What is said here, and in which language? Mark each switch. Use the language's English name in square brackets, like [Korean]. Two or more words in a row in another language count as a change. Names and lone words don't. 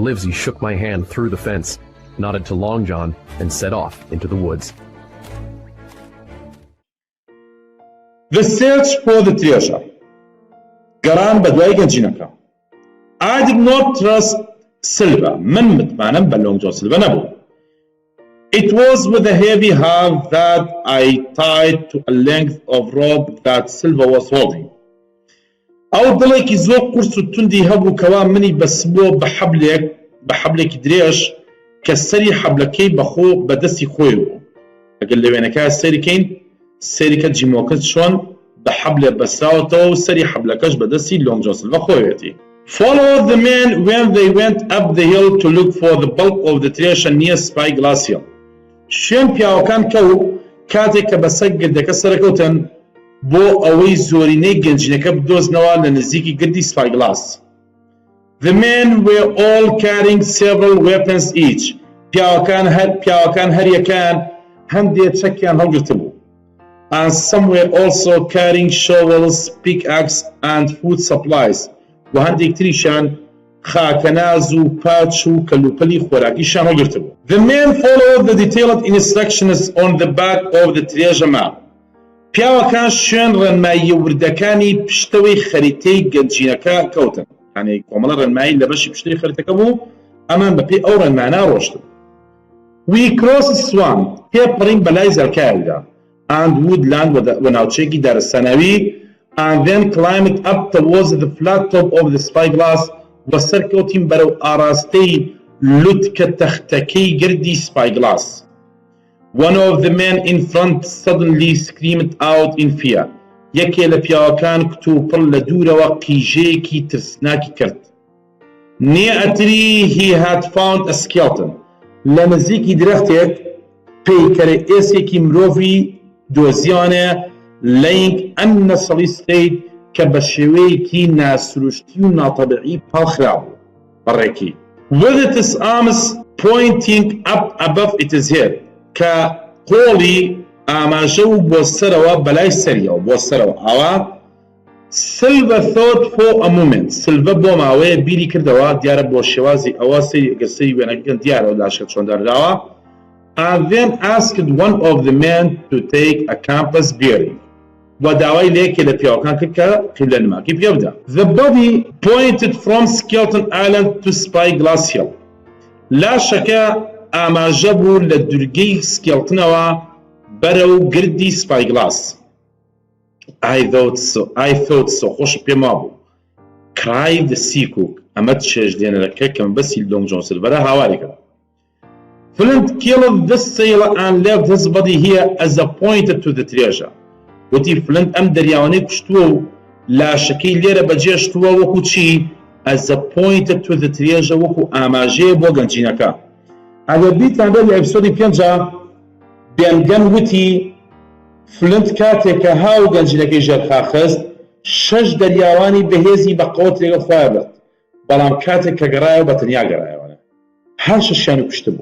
[English] Livesey shook my hand through the fence, nodded to Long John, and set off into the woods. The search for the treasure. [Central Kurdish] Garan بدوای گنجینەکە. [English] I did not trust Silva. [Persian] من مطمئنم بە Long John Silva نبود. [English] It was with a heavy heart that I tied to a length of rope that Silva was holding. [Central Kurdish] ئەو دڵێکی زۆر قورس و توندی هەبوو کەوا منی بەسبۆ بە حەبلێکی درێژ کە سەری حەبلەکەی بەخۆ بەدەستی خۆی بوو. ئەگەر لەوێنەکە سەریکەین سەریکە جیمۆکت چۆن بە حەبلێ بەسراوەتەوە و سەری حەبلەکەش بەدەستی Long John Silva خۆیەتی. [English] Followed the men when they went up the hill to look for the bulk of the treasure near Spyglass Hill. [Central Kurdish] شوێن پیاوەکان کەوت کاتێک کە بەسەر گردەکە سەرکەوتن بۆ ئەوەی زۆرینەی گەنجینەکە بدۆزنەوە لە نزیکی گردی Spyglass. [English] The men were all carrying several weapons each. [Central Kurdish] پیاوەکان هەریەکان هەندێک چەکیان هەڵگرتبوو. [English] And some were also carrying shovels, pickaxe and food supplies. [Central Kurdish] و هەندێک تریشان خاکەناز و پاچ و کەلوپەلی خۆراکیشان هەڵگرتبوو. [English] The men followed the detailed instructions on the back of the treasure map. [Central Kurdish] پیاوەکان شوێن ڕێنمایی وردەکانی پشتەوەی خەریتەی گەنجینەکە کەوتن. یعنی کۆمەڵە ڕێنمایی لە بەشی پشتەوەی خەریتەکە بوو، ئەمان بەپێی ئەو ڕێنمانە ڕۆشتن. [English] We crossed swamp [Central Kurdish] تێپەڕین بەلای زەرکایدا [English] and woodland [Central Kurdish] و ناوچەیەکی دارستانەوی [English] and then climbed up towards the flat top of the Spyglass [Central Kurdish] و سەرکەوتین بەرەو ئاراستەی لوتکە تەختەکەی گردی Spyglass. [English] One of the men in front suddenly screamed out in fear. [Central Kurdish] یەکێ لە پیاوەکان کتوپڕ لە دوورەوە قیژەیەکی ترسناکی کرد. [English] Near a tree he had found a skeleton. [Central Kurdish] لە نزیکی درەختێک پەیکەرە ئێسێکی مرۆڤی دۆزیانە [English] laying unnecessary state [Central Kurdish] کە بە شێوەیەکی ناسروشتی و ناتەبیعی پاڵخرابوو بەڕێکی. [English] With its arms pointing up above its head [Central Kurdish] کە قۆڵی ئاماژە و بۆ سەرەوە بەلای سەریەوە بۆ سەرەوە ئاوا. [English] Silva thought for a moment. [Central Kurdish] Silva بۆ ماوەیە بیری کردەوە دیارە بۆ شێوازی ئەوە گەسەری وێنەکەن دیارەوە لاشکە چۆن دەرداوە. [English] And then asked one of the men to take a compass bearing. [Central Kurdish] و داوای لێکێ لە پیاوەکان کرد کە قیبلە نماکی پێ بدە. [English] The body pointed from Skeleton Island to Spyglass Hill. [Central Kurdish] لاشەکە ئاماژە بوو لە دوورگەی سکێڵتنەوە بەرەو گردی Spyglass. [English] I thought so. [Central Kurdish] خۆش پێما بوو. [English] cried the seacook. [Central Kurdish] ئەمە چێژدێنەرەکە کە بەسی Long John Silva هاواری کرد. [English] Flint killed this sailor and left his body here as a pointer to the treasure. [Central Kurdish] وتی فلنت ئەم دەریاوانەی کوشتووە و لاشەکەی لێرە بەجێشتووە وەکو چی [English] as a pointer to the treasure [Central Kurdish] وەکو ئاماژەیە بۆ گەنجینەکە. ئەگەر بیتان بێت لە ئەپیسۆدی 5 بێنگەن وتی فلنت کاتێک کە هاو گەنجینەکەی ژێرخاخست 6 دەریاوانی بەهێزی بە قەوت لەگەڵ خۆیان برد، بەڵام کاتێک کە گەڕایەوە بە تەنیا گەڕایەوە هەر شەشیان کوشتبوو.